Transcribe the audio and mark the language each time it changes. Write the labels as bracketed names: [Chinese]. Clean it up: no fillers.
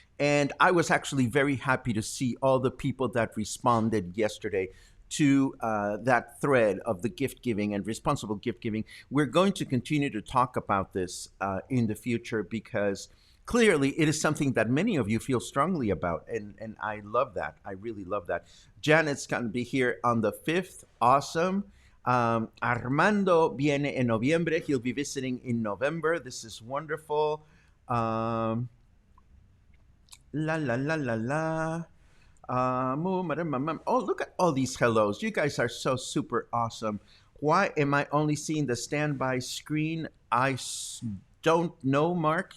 [English] And I was actually very happy to see all the people that responded yesterday to that thread of the gift giving and responsible gift giving. We're going to continue to talk about this in the future because clearly it is something that many of you feel strongly about. And I love that. I really love that. Janet's going to be here on the 5th. Awesome. [Spanish] Armando viene en noviembre. [English] He'll be visiting in November. This is wonderful. Um, la la la la la. Oh, look at all these hellos. You guys are so super awesome. Why am I only seeing the standby screen? Don't know, Mark.